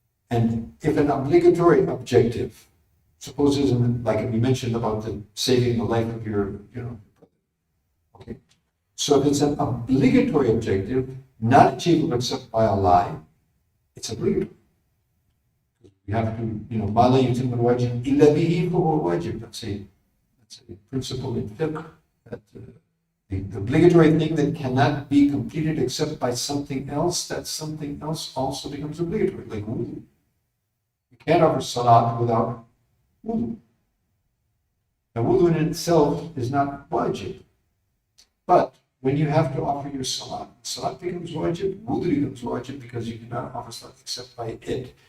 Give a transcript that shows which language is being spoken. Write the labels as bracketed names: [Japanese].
[English] And if an obligatory objective, suppose it's like we mentioned about saving the life of your, okay. So if it's an obligatory objective, not achievable except by a lie, it's obligatory. You have to, [Arabic] ما لا يتم الواجب إلا به فهو واجب. [English] That's a principle in fiqh that the obligatory thing that cannot be completed except by something else, that something else also becomes obligatory, like wudu. You can't offer salat without wudu. Now, wudu in itself is not wajib, but when you have to offer your salat becomes wajib, wudu becomes wajib because you cannot offer salat except by it.